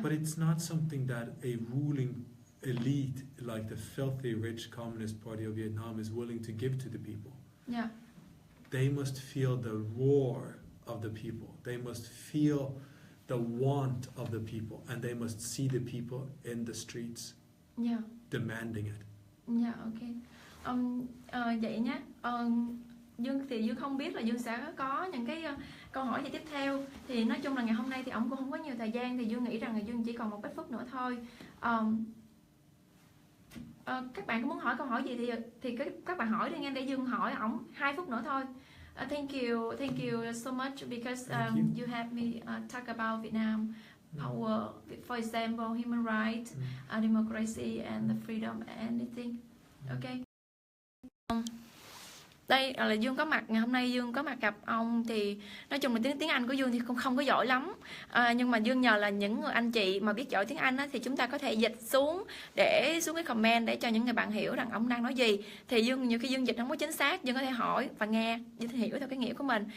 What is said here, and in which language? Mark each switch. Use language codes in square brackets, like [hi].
[en] But it's not something that a ruling elite like the filthy rich Communist Party of Vietnam is willing to give to the people. Yeah. They must feel the roar of the people. They must feel the want of the people, and they must see the people in the streets demanding it. Yeah, okay. [vi] Vậy nhé. Dương thì Dương không biết là Dương sẽ có những cái câu hỏi gì tiếp theo. Thì nói chung là ngày hôm nay thì ổng cũng không có nhiều thời gian, thì Dương nghĩ rằng là Dương chỉ còn một ít phút nữa thôi. Các bạn có muốn hỏi câu hỏi gì thì các bạn hỏi đi nghe, để Dương hỏi ổng 2 phút nữa thôi. [en] Thank you so much because you helped me talk about Vietnam power, for example, human rights, democracy and the freedom and anything. Okay. [vi] Đây là Dương có mặt ngày hôm nay. Dương có mặt gặp ông thì nói chung là tiếng Anh của Dương thì cũng không có giỏi lắm, nhưng mà Dương nhờ là những người anh chị mà biết giỏi tiếng Anh á, thì chúng ta có thể dịch xuống để xuống cái comment để cho những người bạn hiểu rằng ông đang nói gì. Thì Dương nhiều khi Dương dịch không có chính xác, Dương có thể hỏi và nghe để hiểu theo cái nghĩa của mình.